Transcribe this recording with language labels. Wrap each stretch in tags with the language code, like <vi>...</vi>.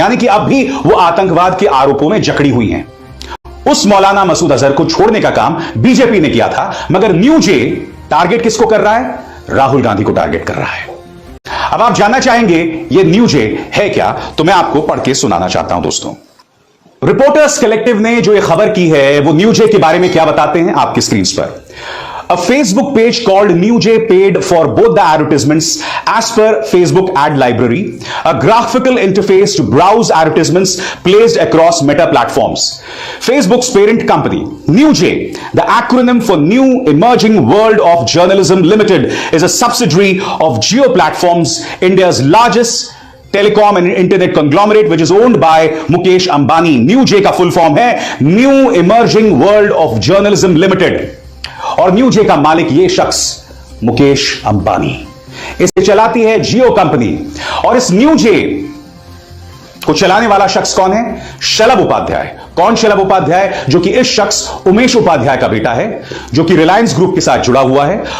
<hi>यानी कि अब भी वो आतंकवाद के आरोपों में जकड़ी हुई हैं। उस मौलाना मसूद अजहर को छोड़ने का काम बीजेपी ने किया था, मगर न्यू जे टारगेट किसको कर रहा है? राहुल गांधी को टारगेट कर रहा है। अब आप जानना चाहेंगे ये न्यू जे है क्या, तो मैं आपको पढ़ के सुनाना चाहता हूं। दोस्तों, रिपोर्टर्स कलेक्टिव ने जो ये खबर की है वो न्यू जे के बारे में क्या बताते हैं आपकी स्क्रीन पर।</hi> <en>A Facebook page called NewJ paid for both the advertisements as per Facebook ad library, a graphical interface to browse advertisements placed across Meta platforms. Facebook's parent company, NewJ, the acronym for New Emerging World of Journalism Limited, is a subsidiary of Jio Platforms, India's largest telecom and internet conglomerate, which is owned by Mukesh Ambani.</en> <hi>NewJ का full form है New Emerging World of Journalism Limited। और new जे का मालिक ये शख्स मुकेश अंबानी, इसे चलाती है जियो कंपनी। और इस न्यू जे को चलाने वाला शख्स कौन है? शलभ उपाध्याय। कौन शलभ उपाध्याय? जो कि इस शख्स उमेश उपाध्याय का बेटा है, जो कि रिलायंस ग्रुप के साथ जुड़ा हुआ है।</hi>